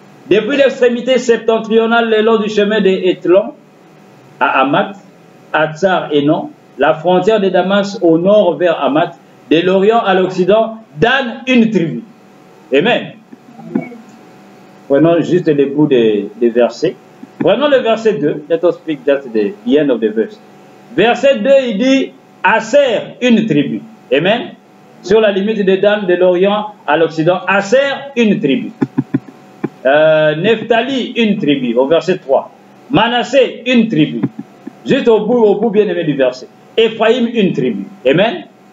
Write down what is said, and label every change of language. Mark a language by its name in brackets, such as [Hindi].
[French] Depuis l'extrémité septentrionale, le long du chemin des Étlons, à Hamath, à Tsar et Non, la frontière de Damas au nord vers Hamath, de l'Orient à l'Occident, Dan une tribu. Amen. Prenons juste les bouts des versets. Prenons le verset 2. [English] Let us speak just the end of the verse. [French] Verset 2, il dit, Aser, une tribu. Amen. Sur la limite de Dan, de l'Orient à l'Occident, Aser, une tribu. Nephtali, une tribu, au verset 3. Manassé, une tribu. Juste au bout bien aimé du verset. Ephraïm, une tribu. Amen.